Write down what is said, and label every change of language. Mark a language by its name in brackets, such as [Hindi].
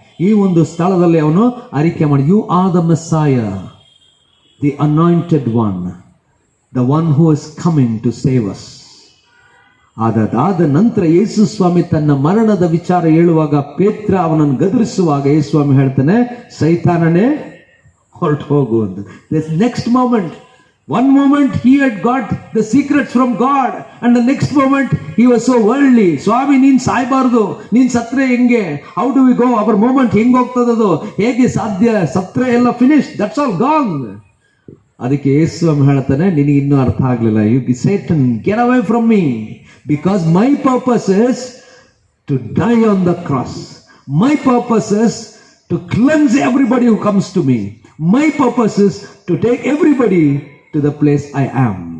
[Kannada] ಈ ಒಂದು ಸ್ಥಳದಲ್ಲಿ ಅವನು ಅರಿಕೆ ಮಾಡಿ, [English] You are the messiah, the anointed one, the one who is coming to save us. [Kannada] ಅದಾದ ನಂತರ ಯೇಸು ಸ್ವಾಮಿ ತನ್ನ ಮರಣದ ವಿಚಾರ ಹೇಳುವಾಗ, ಪೇತ್ರ ಅವನನ್ನು ಗದರಿಸುವಾಗ ಯೇಸು ಸ್ವಾಮಿ ಹೇಳ್ತಾನೆ, ಸೈತಾನನೇ ಹೊರಟು ಹೋಗು ಅಂತ. [English] This next moment, one moment he had got the secrets from God, and the next moment he was so worldly. [Kannada] ಸ್ವಾಮಿ ನೀನ್ ಸಾಯ್ಬಾರ್ದು, ನೀನ್ ಸತ್ರೆ ಹೆಂಗೆ? [English] How do we go? [Kannada] Hour moment ಹೆಂಗ್ ಹೋಗ್ತದದು? ಹೇಗೆ ಸಾಧ್ಯ? ಸತ್ರೆ ಎಲ್ಲ ಫಿನಿಶ್, [English] That's all gone. [Kannada] ಅದಕ್ಕೆ ಯೇಸು ಸ್ವಾಮಿ ಹೇಳ್ತಾನೆ, ನಿನಗೆ ಇನ್ನೂ ಅರ್ಥ ಆಗ್ಲಿಲ್ಲ. [English] You Satan, get away from me, because my purpose is to die on the cross. My purpose is to cleanse everybody who comes to me. My purpose is to take everybody to the place I am.